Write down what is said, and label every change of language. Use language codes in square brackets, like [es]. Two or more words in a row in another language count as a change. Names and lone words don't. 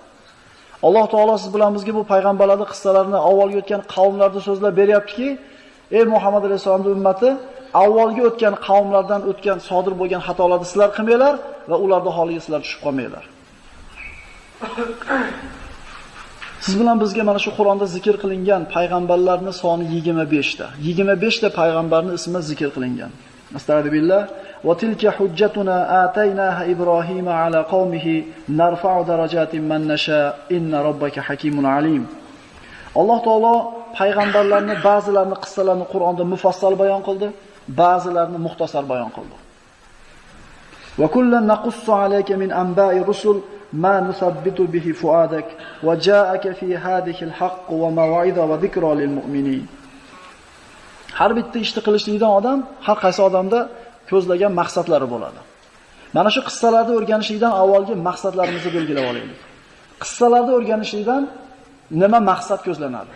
[uz] Alloh taolo siz bilan bizga bu payg'ambarlarning qissalarini avvalgi o'tgan qavmlarni so'zlab beryaptiki, ey Muhammad alayhisolamning ummati, avvalgi o'tgan qavmlardan o'tgan sodir bo'lgan xatolarni sizlar qilmanglar va ularning holiga sizlar tushib qolmanglar. Siz bilan bizga mana shu Qur'onda zikr qilingan payg'ambarlarning soni 25 ta. 25 ta payg'ambarning ismi zikr qilingan. [ar] أستغفر الله. وتلك حجتنا آتيناها إبراهيم على قومه نرفع درجات من نشاء إن ربك حكيم عليم. [uz] Alloh taolo payg'ambarlarni ba'zilarini qissalarini Qur'onda mufassal bayon qildi, ba'zilarini muxtasar bayon qildi. [ar] وكلا نقص عليك من أنباء الرسل ما نثبت به فؤادك وجاءك في هذه الحق وموعظة وذكرى للمؤمنين. [uz] Har bitta ishni qilishlikdan odam, har qaysi odamda ko'zlagan maqsadlari bo'ladi. Mana shu qissalarni o'rganishlikdan avvalgi maqsadlarimizni belgilab olaylik. Qissalarni o'rganishlikdan nima maqsad ko'zlanadi?